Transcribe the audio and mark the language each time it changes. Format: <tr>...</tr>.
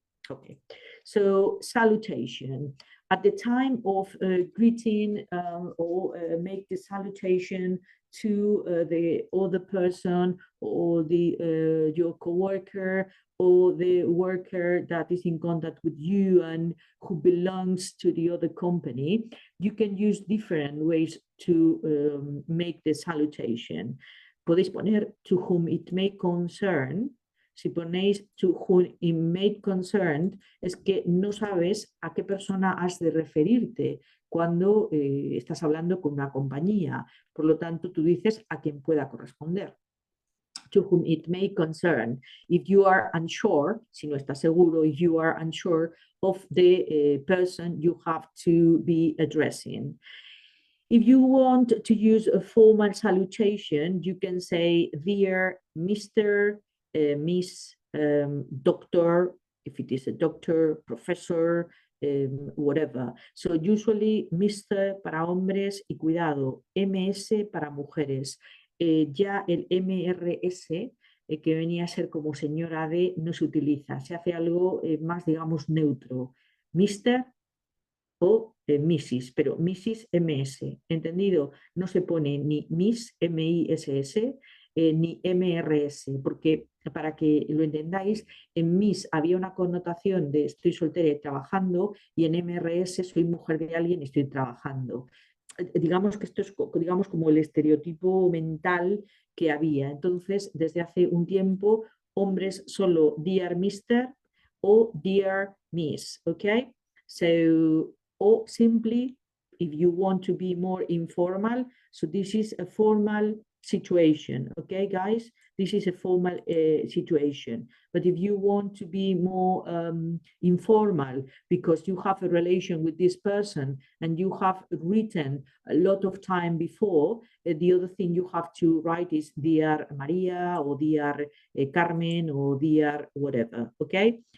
<en>Okay, so salutation. At the time of greeting or make the salutation to the other person or the your coworker or the worker that is in contact with you and who belongs to the other company, you can use different ways to make the salutation.</en> <es>Podéis poner</es> <en>to whom it may concern.</en> <es>Si ponéis</es> <en>to whom it may concern,</en> <es>es que no sabes a qué persona has de referirte cuando estás hablando con una compañía. Por lo tanto, tú dices a quien pueda corresponder.</es> <en>To whom it may concern. If you are unsure,</en> <es>si no estás seguro,</es> <en>if you are unsure of the person you have to be addressing. If you want to use a formal salutation, you can say, dear Mr., Miss, doctor, if it is a doctor, professor, whatever. So usually Mr.</en> <es>para hombres y cuidado, MS para mujeres. Ya el MRS, que venía a ser como señora D, no se utiliza. Se hace algo más, digamos, neutro. Mr. o Mrs., pero Mrs. MS, ¿entendido? No se pone ni Miss, MISS, ni MRS, porque para que lo entendáis, en Miss había una connotación de estoy soltera y trabajando, y en MRS soy mujer de alguien y estoy trabajando. Digamos que esto es digamos, como el estereotipo mental que había. Entonces, desde hace un tiempo, hombres solo Dear Mister o Dear Miss, ¿ok?</es> <en>So, or simply, if you want to be more informal, so this is a formal situation, okay, guys? This is a formal situation. But if you want to be more informal because you have a relation with this person and you have written a lot of time before, the other thing you have to write is Dear Maria or Dear Carmen or Dear whatever, okay?</en>